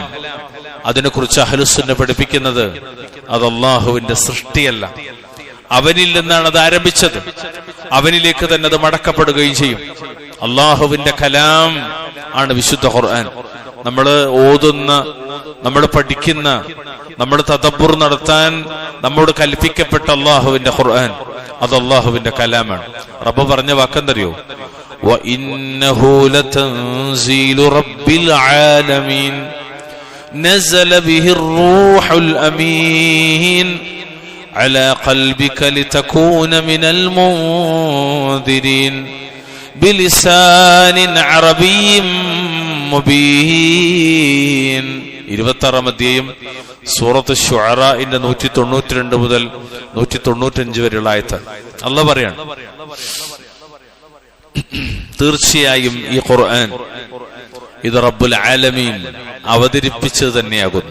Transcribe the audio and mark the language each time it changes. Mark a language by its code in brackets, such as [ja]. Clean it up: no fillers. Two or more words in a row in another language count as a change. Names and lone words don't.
[ml] അതിനെക്കുറിച്ച് അഹ്ലുസുന്ന പഠിപ്പിക്കുന്നത് അത് അള്ളാഹുവിന്റെ സൃഷ്ടിയല്ല, അവനിൽ നിന്നാണ് അത് ആരംഭിച്ചത്, അവനിലേക്ക് തന്നെ അത് മടക്കപ്പെടുകയും ചെയ്യും. അള്ളാഹുവിന്റെ കലാം ആണ് വിശുദ്ധ ഖുർആൻ. നമ്മൾ ഓതുന്ന, നമ്മൾ പഠിക്കുന്ന, നമ്മൾ തദബ്ബുർ നടത്താൻ നമ്മോട് കൽപ്പിക്കപ്പെട്ട അള്ളാഹുവിന്റെ ഖുർആൻ അത് അള്ളാഹുവിന്റെ കലാമാണ്. റബ്ബ് പറഞ്ഞ വാക്കെന്തറിയോ? [ar] وَإِنَّهُ لَتَنزِيلُ رَبِّ الْعَالَمِينَ نَزَلَ بِهِ الرُّوحُ الْأَمِينُ عَلَى قَلْبِكَ لِتَكُونَ مِنَ الْمُنذِرِينَ بِلِسَانٍ عَرَبِيٍّ مُبِينٍ. [ml] 26-ാം അധ്യായം സൂറത്ത് ശുഅറാഇന്റെ 192 മുതൽ 195 വരെയുള്ള ആയത്ത്. അല്ലാഹു പറയാണ്, തീർച്ചയായും ഈ ഖുർആൻ ഇത് റബ്ബുൽ ആലമീൻ അവതരിപ്പിച്ചത് തന്നെയാകുന്നു.